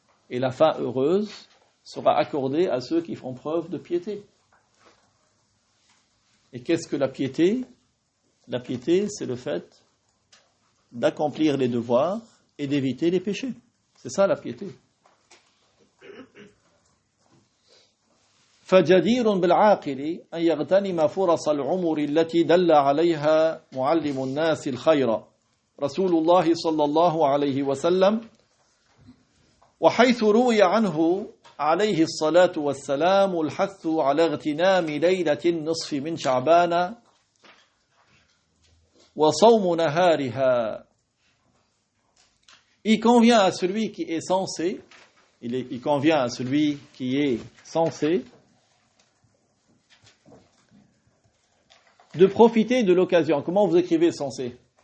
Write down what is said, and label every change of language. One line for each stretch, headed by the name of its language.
French: Et la fin heureuse sera accordée à ceux qui font preuve de piété. Et qu'est-ce que la piété? La piété, c'est le fait d'accomplir les devoirs et d'éviter les péchés. C'est ça la piété.
Arabic: فجدير بالعاقل أن يغتنم فرص العمر التي دل عليها معلم الناس الخير رسول الله صلى الله عليه وسلم وحيث روي عنه عليه الصلاة والسلام الحث على اغتنام ليلة النصف من شعبان وصوم نهارها.
French: Il convient à celui qui est censé, il convient à celui qui est censé de profiter de l'occasion. Comment vous écrivez censé?